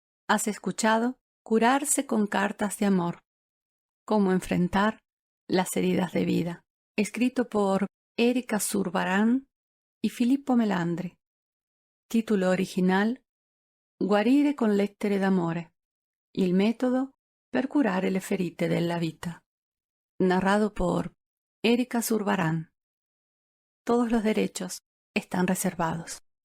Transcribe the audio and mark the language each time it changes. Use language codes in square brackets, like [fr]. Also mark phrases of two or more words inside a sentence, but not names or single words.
[es] Has escuchado Curarse con cartas de amor. Cómo enfrentar las heridas de vida. Escrito por Erika Zurbarán y Filippo Melandri. [it] Titolo originale Guarire con lettere d'amore. Il metodo per curare le ferite della vita. [es] Narrado por Erika Zurbarán. Todos los derechos están reservados.